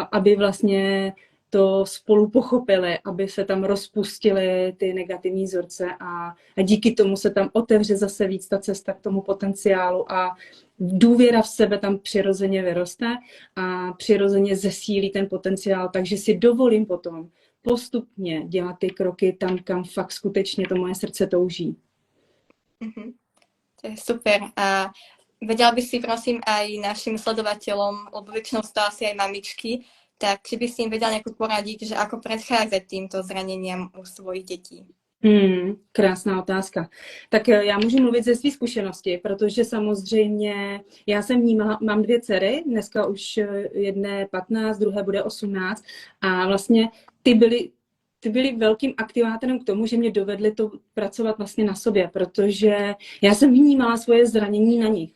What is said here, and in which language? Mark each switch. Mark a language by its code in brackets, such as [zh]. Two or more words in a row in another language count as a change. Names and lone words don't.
[cs] aby vlastně to spolu pochopili, aby se tam rozpustily ty negativní vzorce a díky tomu se tam otevře zase víc ta cesta k tomu potenciálu a důvěra v sebe tam přirozeně vyroste a přirozeně zesílí ten potenciál, takže si dovolím potom postupně dělat ty kroky tam, kam fakt skutečně to moje srdce touží. Mm-hmm. To je super. [sk] A vedela by si prosím aj našim sledovateľom, lebo väčšinou sú to asi aj mamičky, tak či by si im vedela nejakú poradiť, že ako predchádzať týmto zraneniam u svojich detí? [cs] Krásná otázka. Tak já můžu mluvit ze své zkušenosti, protože samozřejmě já jsem vnímala, mám 2 dcery, dneska už jedné 15, druhé bude 18 a vlastně ty byly velkým aktivátorem k tomu, že mě dovedly to pracovat vlastně na sobě, protože já jsem vnímala svoje zranění na nich.